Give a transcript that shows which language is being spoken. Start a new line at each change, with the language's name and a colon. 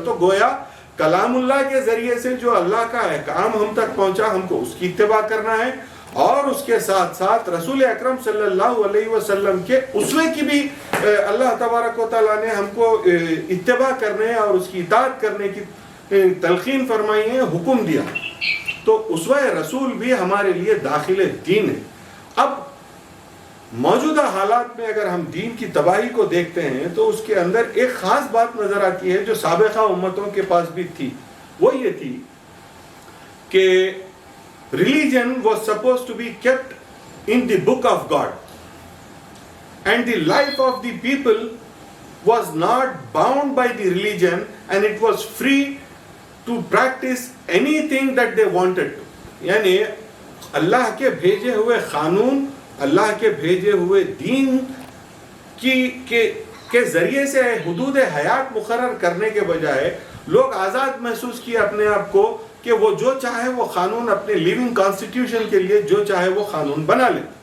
Urdu: تو گویا کلام اللہ کے ذریعے سے جو اللہ کا احکام ہم تک پہنچا ہم کو اس کی اتباع کرنا ہے, اور اس کے ساتھ ساتھ رسول اکرم صلی اللہ علیہ وسلم کے اسوے کی بھی اللہ تبارک و تعالیٰ نے ہم کو اتباع کرنے اور اس کی اطاعت کرنے کی تلقین فرمائی ہے, حکم دیا. تو اسوہ رسول بھی ہمارے لیے داخل دین ہے. اب موجودہ حالات میں اگر ہم دین کی تباہی کو دیکھتے ہیں تو اس کے اندر ایک خاص بات نظر آتی ہے جو سابقہ امتوں کے پاس بھی تھی. وہ یہ تھی کہ
English: religion was supposed to be kept in the book of God, and the life of the people was not bound by the religion, and it was free to practice anything that they wanted to.
Urdu: یعنی اللہ کے بھیجے ہوئے قانون, اللہ کے بھیجے ہوئے دین کے ذریعے سے حدود حیات مقرر کرنے کے بجائے لوگ آزاد محسوس کیے اپنے آپ کو کہ وہ جو چاہے وہ قانون اپنے لیونگ کانسٹیٹیوشن کے لیے جو چاہے وہ قانون بنا لے.